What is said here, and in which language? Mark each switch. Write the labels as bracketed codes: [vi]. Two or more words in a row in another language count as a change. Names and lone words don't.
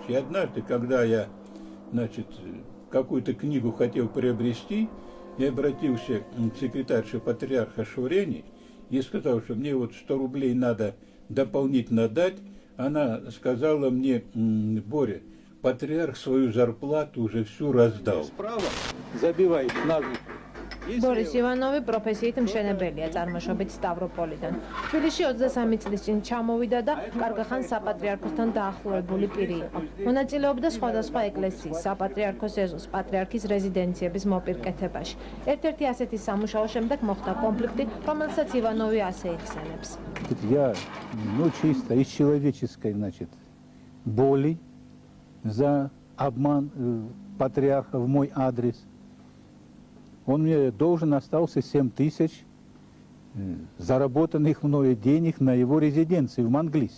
[ru] И однажды, когда я, значит, какую-то книгу хотел приобрести, я обратился к секретарше патриарха Шурени и сказал, что мне вот 100 рублей надо дополнительно дать. Она сказала мне, Боря, патриарх свою зарплату уже всю раздал. Справа забивает наглухо [ka] ბორის ივანოვი პროფესიით მშენებელია, წარმოშობით სტავროპოლიდან. თბილისში 23 წლის წინ ჩამოვიდა და კარგახან საპატრიარქოსთან დაახლოებული პირი იყო. მონაწილეობდა სხვადასხვა ეკლესიის, საპატრიარქოს ეზოს, პატრიარქის რეზიდენციების მოპირკეთებაში. ერთ-ერთი ასეთი სამუშაოს შემდეგ მოხდა конфликты, რომელსაც ივანოვი ასე იხსენებს. [ru] Я, чисто из человеческой, боли за обман патриарха в мой адрес. Он мне должен остался 7 тысяч заработанных мною денег на его резиденции в Манглисе.